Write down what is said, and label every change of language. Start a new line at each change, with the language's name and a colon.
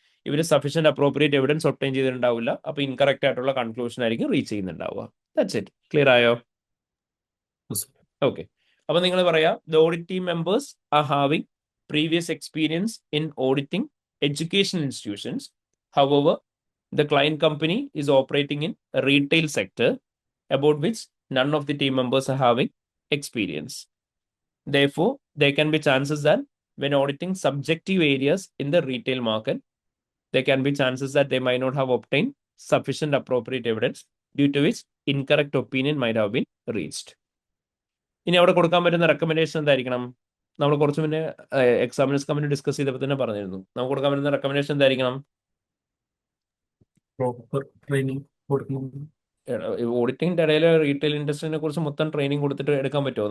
Malayalam: ഇവർ sufficient appropriate evidence obtain ചെയ്തിട്ടുണ്ടാവില്ല. അപ്പൊ incorrect ആയിട്ടുള്ള കൺക്ലൂഷൻ ആയിരിക്കും റീച്ച് ചെയ്യുന്നുണ്ടാവുക.
English: That's it.
Malayalam: ക്ലിയർ ആയോ? ഓക്കെ, അപ്പൊ നിങ്ങൾ പറയാ
English: The audit team members are having previous experience in auditing education institutions. However, the client company is operating in a retail sector about which none of the team members are having experience. Therefore, there can be chances that when auditing subjective areas in the retail market, there can be chances that they might not have obtained sufficient appropriate evidence, due to which incorrect opinion might have been reached.
Malayalam: ഇനി അവിടെ കൊടുക്കാൻ പറ്റുന്ന recommendation എന്തായിരിക്കണം? നമ്മൾ കുറച്ച് മുന്നേ examiners company discuss ചെയ്തപ്പോൾ തന്നെ പറഞ്ഞിരുന്നു. നമുക്ക് കൊടുക്കാൻ പറ്റുന്ന റെക്കമെൻഡേഷൻ എന്തായിരിക്കണം? പ്രോപ്പർ ട്രെയിനിങ് കൊടുക്കണം. ഓഡിറ്റിംഗിന്റെ ഇടയിൽ റീറ്റെയിൽ ഇൻഡസ്ട്രീനെ കുറിച്ച് മൊത്തം ട്രെയിനിങ് കൊടുത്തിട്ട് എടുക്കാൻ പറ്റുമോ?